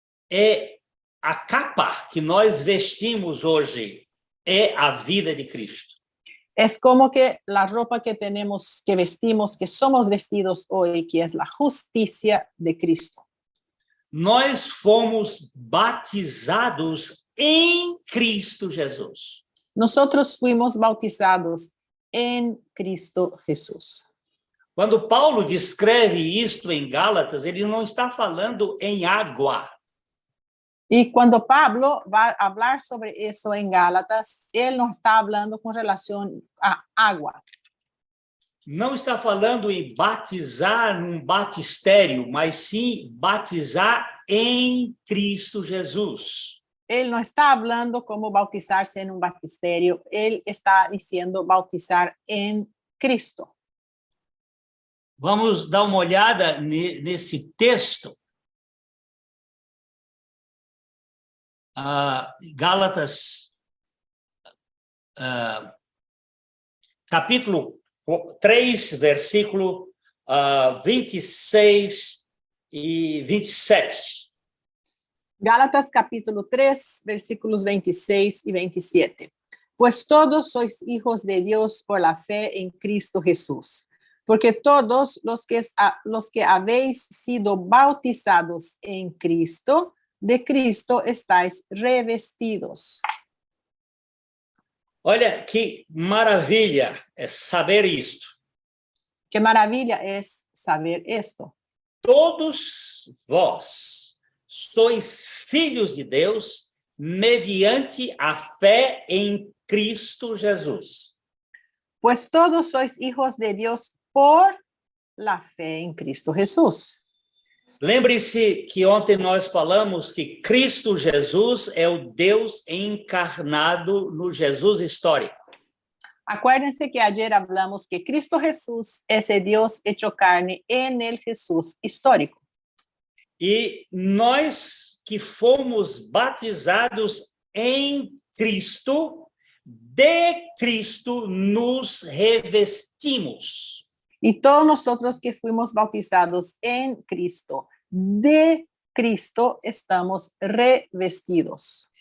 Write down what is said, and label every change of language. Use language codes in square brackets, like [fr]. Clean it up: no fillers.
[pt] É a capa que nós vestimos hoje é a vida de Cristo. [es] Es como que la ropa que tenemos, que vestimos, que somos vestidos hoy, que es la justicia de Cristo. [pt] Nós fomos batizados em Cristo Jesus. [es] Nosotros fuimos bautizados en Cristo Jesús. [pt] Quando Paulo descreve isto em Gálatas, ele não está falando em água. [es] Y cuando Pablo va a hablar sobre eso en Gálatas, él no está hablando con relación a agua. [pt] Não está falando em batizar num batistério, mas sim batizar em Cristo Jesus. [es] Él no está hablando como bautizarse en un baptisterio, él está diciendo bautizar en Cristo. [pt] Vamos dar uma olhada nesse texto. Gálatas, capítulo 3, versículo 26 e 27. [es] Gálatas capítulo 3, versículos 26 y 27. Pues todos sois hijos de Dios por la fe en Cristo Jesús. Porque todos los que habéis sido bautizados en Cristo, de Cristo estáis revestidos. [pt] Olha que maravilha é saber isto. [es] Qué maravilla es saber esto. [pt] Todos vós sois filhos de Deus mediante a fé em Cristo Jesus. [es] Pues todos sois hijos de Dios por la fe en Cristo Jesús. [pt] Lembre-se que ontem nós falamos que Cristo Jesus é o Deus encarnado no Jesus histórico. [es] Acuérdense que ayer hablamos que Cristo Jesús es el Dios hecho carne en el Jesús histórico. [pt] E nós que fomos batizados em Cristo, de Cristo nos revestimos. [es] Y todos nosotros que fuimos bautizados en Cristo, de Cristo estamos revestidos.